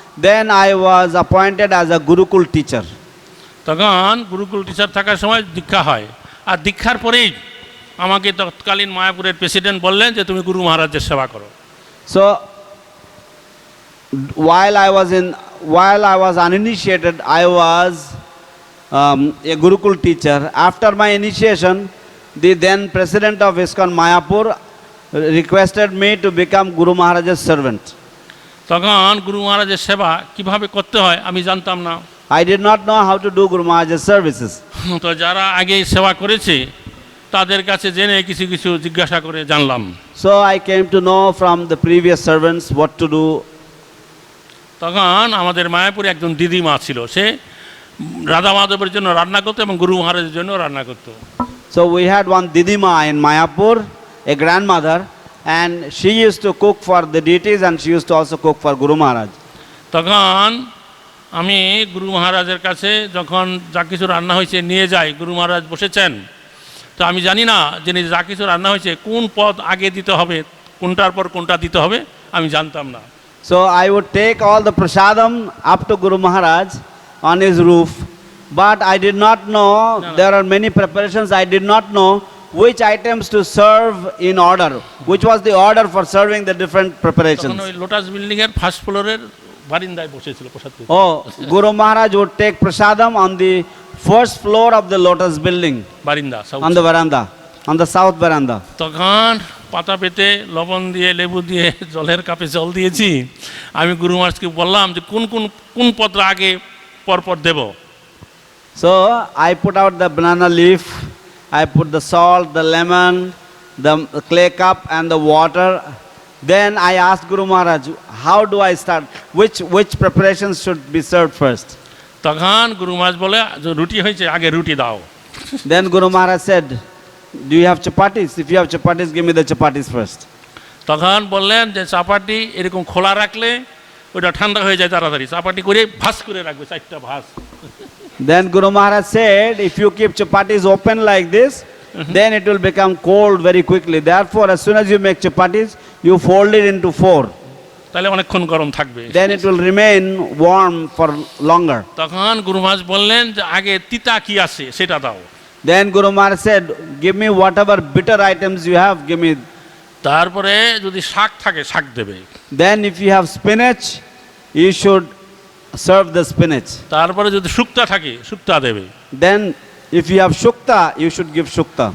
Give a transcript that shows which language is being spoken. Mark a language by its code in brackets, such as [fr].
[en] Then I was appointed as a Gurukul teacher. [bn] তখন Gurukul teacher থাকার সময় দীক্ষা হয়, আর দীক্ষার পরেই আমাকে তৎকালীন মায়াপুরের প্রেসিডেন্ট বললেন যে তুমি গুরু মহারাজের সেবা করো। [en] So while I was uninitiated, I was a Gurukul teacher. After my initiation, the then president of ISKCON Mayapur requested me to become Guru Maharaj's servant. [bn] তখন গুরু মহারাজের সেবা কিভাবে করতে হয় আমি জানতাম না। [en] I did not know how to do Guru Maharaj's services. [bn] তো যারা আগে সেবা করেছে তাদের কাছে জেনে কিছু কিছু জিজ্ঞাসা করে জানলাম। [en] So I came to know from the previous servants what to do. [bn] তখন আমাদের মায়াপুরে একজন দিদিমা ছিল, সে রাধা মাধবের জন্য রান্না করতো এবং গুরু মহারাজের জন্য রান্না করতো। [en] So we had one Didima in Mayapur, a grandmother, and she used to cook for the deities and she used to also cook for Guru Maharaj. [bn] তখন আমি গুরু মহারাজের কাছে যখন যা কিছু রান্না হয়েছে নিয়ে যাই, গুরু মহারাজ বসেছেন, তো আমি জানি না যিনি যা কিছু রান্না হয়েছে কোন পদ আগে দিতে হবে, কোনটার পর কোনটা দিতে হবে আমি জানতাম না। [en] So I would take all the prasadam up to Guru Maharaj on his roof, but I did not know, there are many preparations, I did not know which items to serve in order, which was the order for serving the different preparations. [bn] তখন ওই lotus building এর [en] first ফ্লোরের [bn] বারিন্দায় বসেছিল প্রসাদ খেতে। [en] Oh, Guru Maharaj would take prasadam on the first floor of the lotus building, [bn] বারিন্দা [en] on the veranda, on the south veranda. [bn] তখন পাতা পেতে লবণ দিয়ে লেবু দিয়ে জলের কাপে জল দিয়েছি। আমি গুরু মহারাজকে বললাম যে কোন কোন কোন পত্র আগে পরপর দেব। [en] So I put out the banana leaf, I put the salt, the lemon, the clay cup and the water. Then I asked Guru Maharaj, how do I start? Which preparations should be served first? [bn] তখন গুরু মহারাজ বলে যে রুটি হয়েছে আগে রুটি দাও। [en] Then Guru Maharaj said, do you have chapatis? If you have chapatis, give me the chapatis first. [bn] তখন বললেন যে চাপাটি এরকম খোলা রাখলে ওটা ঠান্ডা হয়ে যায় তাড়াতাড়ি, চাপাটি করে ভাঁজ করে রাখবে, 4টা ভাঁজ। [en] Then Guru Maharaj said, if you keep chapatis open like this, then it will become cold very quickly. Therefore, as soon as you make chapatis, you fold it into 4. [bn] তাহলে অনেকক্ষণ গরম থাকবে। [en] Then it will remain warm for longer. [bn] তখন গুরু মহারাজ বললেন যে আগে তিতা কি আছে সেটা দাও। [en] Then Guru Maharaj said, give me whatever bitter items you have, give me. [bn] তারপরে যদি শাক থাকে শাক দেবে। [en] Then if you have spinach, you should serve the spinach. [bn] তারপরে যদি শুক্তা থাকে শুক্তা দেবে। [en] Then if you have shukta, you should give shukta.